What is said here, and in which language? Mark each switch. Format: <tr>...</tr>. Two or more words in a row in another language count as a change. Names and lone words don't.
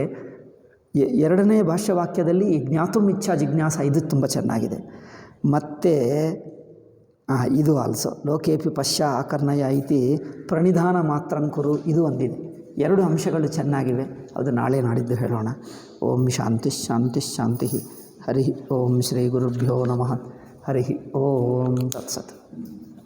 <kn>2ನೇ ಭಾಷ್ಯವಾಕ್ಯದಲ್ಲಿ ಈ</kn> <sa>ಜ್ಞಾತು ಮಿಚ್ಛಾ ಜಿಜ್ಞಾಸ</sa> <kn>ಇದು ತುಂಬ ಚೆನ್ನಾಗಿದೆ. ಮತ್ತು ಇದು ಆಲ್ಸೋ</kn> <sa>ಲೋಕೇಪಿ ಪಶ್ಯ ಆಕರ್ಣಯ ಐತಿ ಪ್ರಣಿಧಾನ ಮಾತ್ರಂಕುರು,</sa> <kn>ಇದು ಒಂದಿದೆ. 2 ಅಂಶಗಳು ಚೆನ್ನಾಗಿವೆ. ಅದು ನಾಳೆ ನಾಡಿದ್ದು ಹೇಳೋಣ.</kn> <sa>ಓಂ ಶಾಂತಿ ಶಾಂತಿ ಶಾಂತಿ. ಹರಿ ಓಂ ಶ್ರೀ ಗುರುಭ್ಯೋ ನಮಃ. ಹರಿ ಓಂ ತತ್ಸತ್.</sa>